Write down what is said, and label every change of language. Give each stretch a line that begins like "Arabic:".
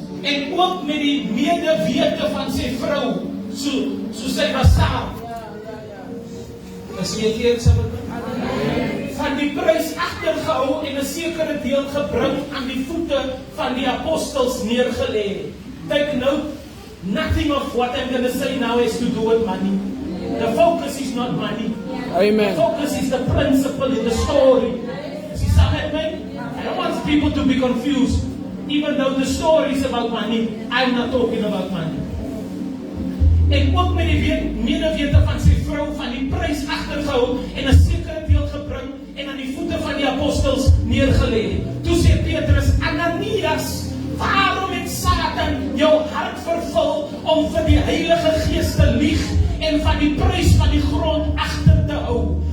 Afrikaans: En ook met die medewete van sy vrou, so sy was saam. As jy hier saam van die prys agtergehou en 'n sekere deel gebring aan die voete van die apostels neergelê.
English: Take note, nothing of what I'm going to say now has to do with money. The focus is not money. Amen. The focus is the principle in the story. See, some admit, I don't want people to be confused. Even though the story is about money, I'm not talking about money.
Afrikaans: En ook met die medewete van sy vrou van die prys agtergehou en 'n sekere deel gebring en aan die voete van die apostels neergelê. Toe sê Petrus, Ananias, waarom het Satan jou hart vervul om vir die Heilige Gees te lieg en van die prys van die grond agter te hou?